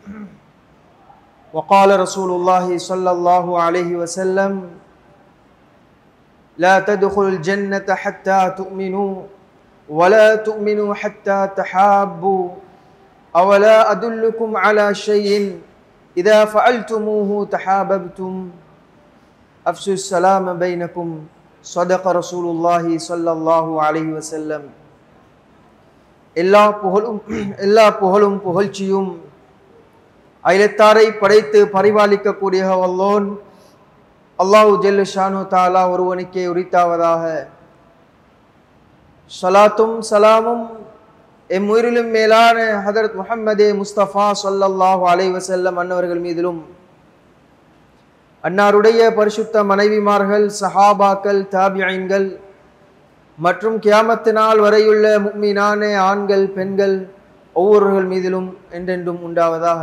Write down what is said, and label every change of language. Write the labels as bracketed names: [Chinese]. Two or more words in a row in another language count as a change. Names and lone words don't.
[Arabic] وقال رسول الله صلى الله عليه وسلم: لا تدخلوا الجنة حتى تؤمنوا ولا تؤمنوا حتى تحابوا أولا أدلكم على شيء إذا فعلتموه تحاببتم أفشوا السلام بينكم. صدق رسول الله صلى الله عليه وسلم. [Tamil] எல்லா புகழும் புகழ்ச்சியும் அயலத்தாரை படைத்து பரிபாலிக்கக்கூடிய வல்லோன் [Arabic] الله جل شأنه تعالى [Tamil] ஒருவனுக்கே உரித்தாவதாக. ஸலாத்தும் சலாமும் எம்முயிரிலும் மேலான ஹதரத் முஹம்மதே முஸ்தபா [Arabic] صلى الله عليه وسلم [Tamil] அன்னவர்கள் மீதிலும், அன்னாருடைய பரிசுத்த மனைவிமார்கள், சஹாபாக்கள், தாபிஈன்கள் மற்றும் கியாமத்து நாள் வரையுள்ள முஃமினான ஆண்கள் பெண்கள் ஒவ்வொருவர்கள் மீதிலும் என்றென்றும் உண்டாவதாக.